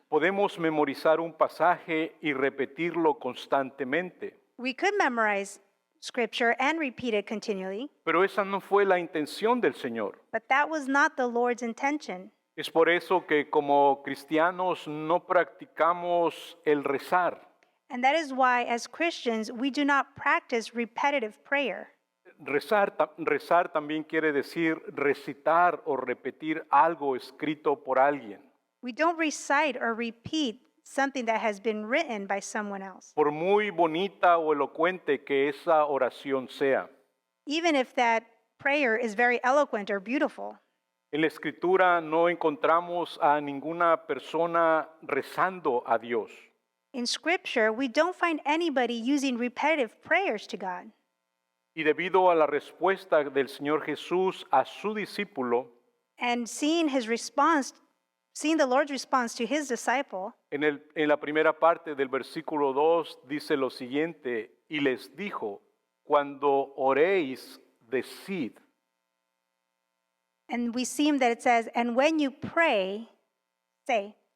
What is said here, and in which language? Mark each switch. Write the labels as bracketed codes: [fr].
[es] podemos memorizar un pasaje y repetirlo constantemente, [en] We could memorize scripture and repeat it continually, [es] pero esa no fue la intención del Señor. [en] but that was not the Lord's intention. [es] Es por eso que como cristianos no practicamos el rezar. [en] And that is why, as Christians, we do not practice repetitive prayer. [es] Rezar también quiere decir recitar o repetir algo escrito por alguien. [en] We don't recite or repeat something that has been written by someone else, [es] Por muy bonita o elocuente que esa oración sea. [en] even if that prayer is very eloquent or beautiful. [es] En la escritura no encontramos a ninguna persona rezando a Dios. [en] In Scripture, we don't find anybody using repetitive prayers to God. [es] Y debido a la respuesta del Señor Jesús a su discípulo, [en] And seeing the Lord's response to his disciple, [es] en la primera parte del versículo 2 dice lo siguiente, y les dijo, cuando oréis, decid. [en] and we see that it says, and when you pray, say.